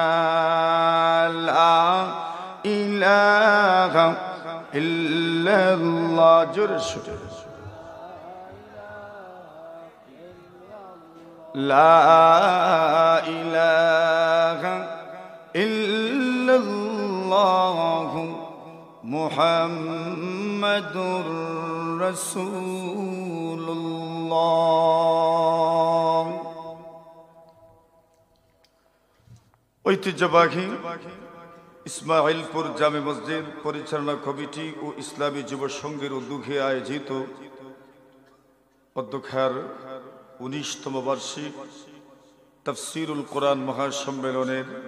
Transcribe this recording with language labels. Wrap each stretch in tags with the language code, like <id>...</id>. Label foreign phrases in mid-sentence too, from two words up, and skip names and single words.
<ar>لا الہ الا اللہ، جرش لا الہ الا اللہ محمد رسول اللہ۔</ar> <bn>ঐতিহ্যবাহী ইসমাইলপুর জামে মসজিদ পরিচালনা কমিটি ও ইসলামী যুব সংঘের উদ্যোগে আয়োজিত অধ্যক্ষার 19তম বার্ষিক তাফসীরুল কোরআন মহাসম্মেলনের</bn>